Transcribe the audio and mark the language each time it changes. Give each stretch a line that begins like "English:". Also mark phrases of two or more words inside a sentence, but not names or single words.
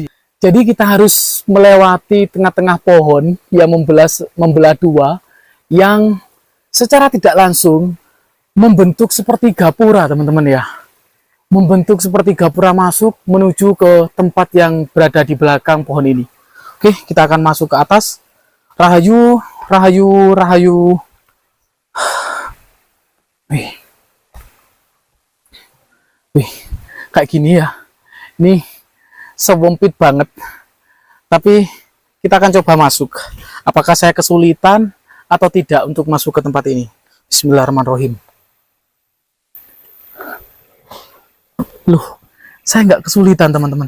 Indonesian: Jadi kita harus melewati tengah-tengah pohon yang membelah dua, yang secara tidak langsung membentuk seperti gapura teman-teman ya. Membentuk seperti gapura masuk menuju ke tempat yang berada di belakang pohon ini. Oke, kita akan masuk ke atas. Rahayu, Rahayu, Rahayu. Wih. Wih, kayak gini ya. Ini sewempit banget. Tapi kita akan coba masuk. Apakah saya kesulitan atau tidak untuk masuk ke tempat ini? Bismillahirrahmanirrahim. Loh, saya nggak kesulitan teman-teman.